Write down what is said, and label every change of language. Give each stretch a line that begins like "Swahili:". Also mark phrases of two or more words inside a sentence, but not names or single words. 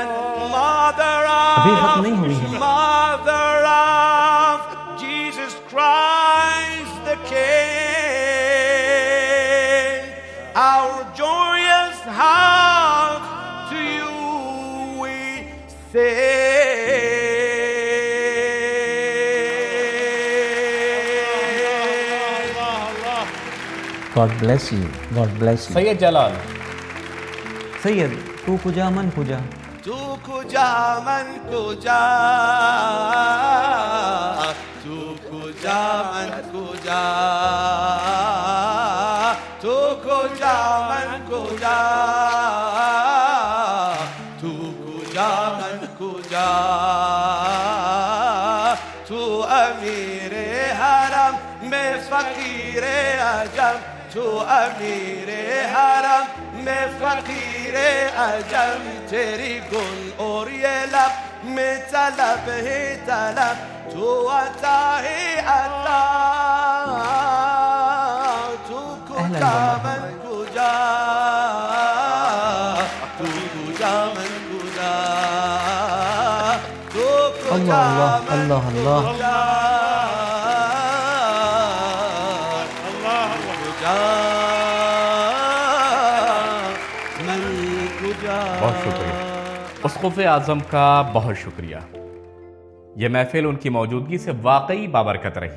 English: Mother of Jesus Christ the King, our joyous heart to you we say. God bless you. God bless you.
Persian: سید جلال۔ سید تو کجا من کجا، تو کجا من کجا، تو کجا من کجا، تو کجا من کجا، تو کجا من کجا، تو امیر حرم میں فقیر عجم، تو امیر حرم میں فقیر عجم، تیری گل اور یہ لب میں طلب ہی طلب، تو عطا ہی عطا، تو کجا من کجا، تو کجا من کجا، تو کجا من کجا،
Urdu: بہت شکریہ اسقف اعظم کا، بہت شکریہ۔ یہ محفل ان کی موجودگی سے واقعی بابرکت رہی۔